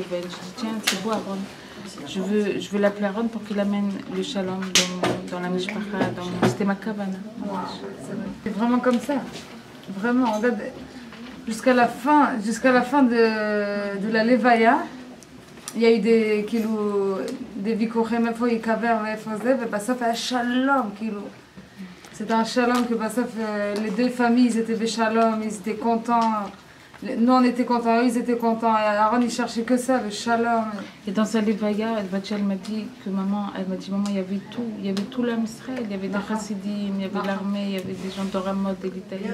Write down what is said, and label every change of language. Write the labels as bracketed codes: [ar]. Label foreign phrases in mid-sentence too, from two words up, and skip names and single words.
[fr] Je dis tiens, c'est beau Aaron. Je veux l'appeler Aaron pour qu'il amène le shalom dans la mishpacha. C'était ma kavana. C'est vraiment comme ça. Vraiment, regarde, jusqu'à la fin de la Levaya, il y a eu des vikourim, [he] איפה ייקבר ואיפה זה, ובסוף היה שלום, כאילו. [fr] C'était un shalom que les deux familles ils étaient des shalom, ils étaient contents. Nous on était contents, eux ils étaient contents. Et Aaron il cherchait que ça, le shalom. Et dans sa levaya, elle m'a dit que maman, il y avait tout. Il y avait tout l'âme Israël. Il y avait des chassidim, il y avait l'armée, il y avait des gens d'Oramot, de l'Italie.